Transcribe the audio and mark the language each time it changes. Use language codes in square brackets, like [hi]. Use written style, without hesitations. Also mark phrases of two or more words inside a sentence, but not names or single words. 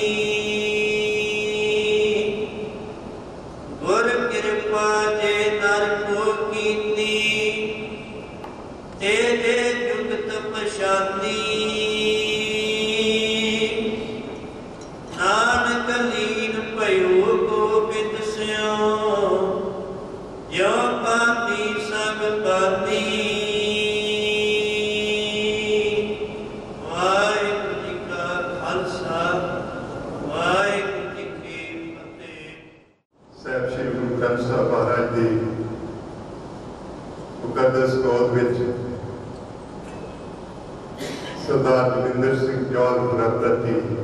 [hi] गुर कृपा जे नर को कीनी ते जुगत पशानी नानक लीन पयो गोबिंद स्यो ज्यों पानी संग पानी। वाहिगुरू जी का खालसा वाहिगुरू जी की फतेह। [pa] ਸਾਹਿਬ ਸ਼੍ਰੀ ਗੁਰੂ ਗ੍ਰੰਥ ਸਾਹਿਬ ਮਹਾਰਾਜ ਦੀ ਮੁਕੱਦਸ ਗੋਦ ਵਿੱਚ ਸਰਦਾਰ ਜੋਗਿੰਦਰ ਸਿੰਘ ਜੌਹਲ ਹੋਰਾਂ ਪ੍ਰਤੀ